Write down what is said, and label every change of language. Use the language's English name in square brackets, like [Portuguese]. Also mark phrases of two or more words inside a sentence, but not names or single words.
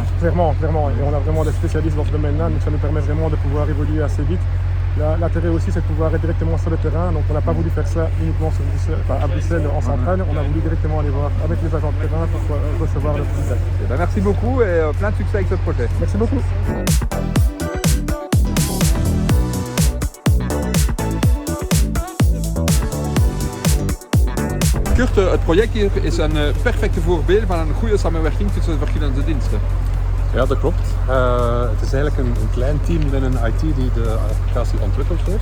[French] Clairement, clairement. Et on a vraiment des spécialistes dans ce domaine-là, donc ça nous permet vraiment de pouvoir évoluer assez vite. L'intérêt aussi, c'est de pouvoir être directement sur le terrain. Donc on n'a pas voulu faire ça uniquement à Bruxelles en centrale. On a voulu directement aller voir avec les agents de terrain pour recevoir le feedback. Merci beaucoup et plein de succès avec ce projet. Merci beaucoup. [Dutch] Kurt, het project hier is een perfecte voorbeeld van een goede samenwerking tussen de verschillende diensten. Ja, dat klopt. Het is eigenlijk een klein team binnen IT die de applicatie ontwikkeld heeft.